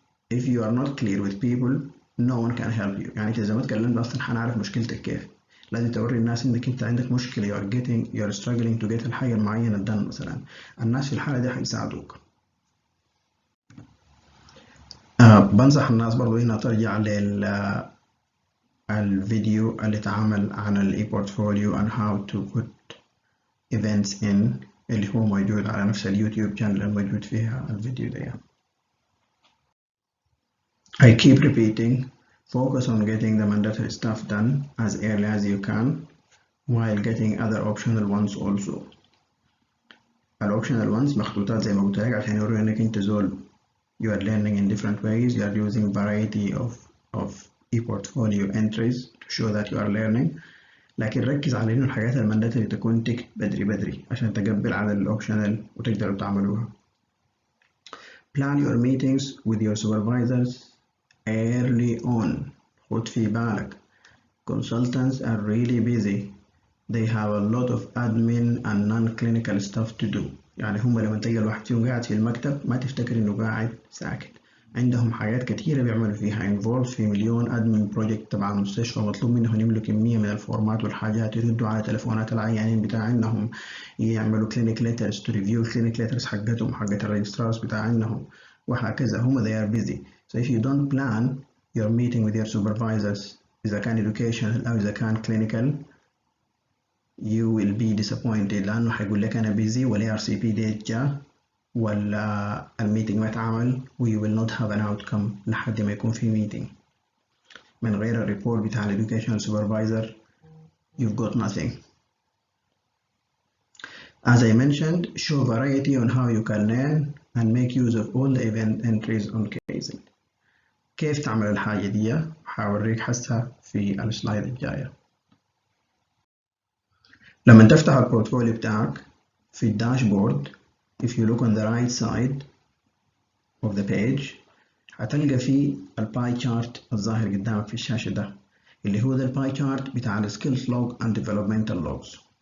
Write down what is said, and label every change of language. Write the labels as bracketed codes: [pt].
[en] If you are not clear with people no one can help you. [ar] يعني إذا ما اتكلمت أصلا حنعرف مشكلتك كيف. لازم توري الناس إنك أنت عندك مشكلة، [en] you are struggling to get [ar] الحاجة المعينة done مثلا. الناس في الحالة دي هيساعدوك. بنصح الناس برضو هنا ترجع للفيديو اللي اتعمل عن الاي بورتفوليو [en] and how to put events in [ar] اللي هو موجود على نفس اليوتيوب channel الموجود فيها الفيديو ده. [en] I keep repeating, focus on getting the mandatory stuff done as early as you can while getting other optional ones also. الoptional ones [ar] مخطوطات زي ما قلت لك عشان يوروا انك انت زول [en] you are learning in different ways, you are using variety of e-portfolio entries to show that you are learning. [ar] لكن ركز على انه الحاجات المانداتوري تكون تكت بدري عشان تقبل على الاوبشنال وتقدروا تعملوها. [en] Plan your meetings with your supervisors early on. [ar] خد في بالك [en] consultants are really busy. They have a lot of admin and non-clinical stuff to do. [ar] يعني هم لما تلقى الواحد فيهم قاعد في المكتب ما تفتكر انه قاعد ساكت، عندهم حاجات كتيرة بيعملوا فيها involved في مليون admin project تبع المستشفى، مطلوب منهم يملوا كمية من الفورمات والحاجات، يردوا على تلفونات العيانين بتاعهم، يعملوا [en] clinic letters to review clinic letters [ar] حقتهم حقت الريجسترارز بتاعهم وهكذا. [en] هم they are busy. So if you don't plan your meeting with your supervisors [ar] إذا كان [en] educational [ar] أو إذا كان [en] clinical you will be disappointed [ar] لأنه حيقول لك أنا busy ولا ARCP date جاء ولا الميتنج ما اتعمل و [en] you will not have an outcome [ar] لحد ما يكون في meeting. من غير الريبورت بتاع ال educational supervisor [en] you've got nothing. As I mentioned, show variety on how you can learn and make use of all the event entries on Kaizen. [ar] كيف تعمل الحاجة دي؟ حاوريك حسها في السلايد الجاية. لما تفتح البورتفوليو بتاعك في الداشبورد [en] if you look on the right side of the page [ar] هتلقى فيه الباي chart الظاهر قدامك في الشاشة ده اللي هو ده الباي chart بتاع ال skills log and developmental logs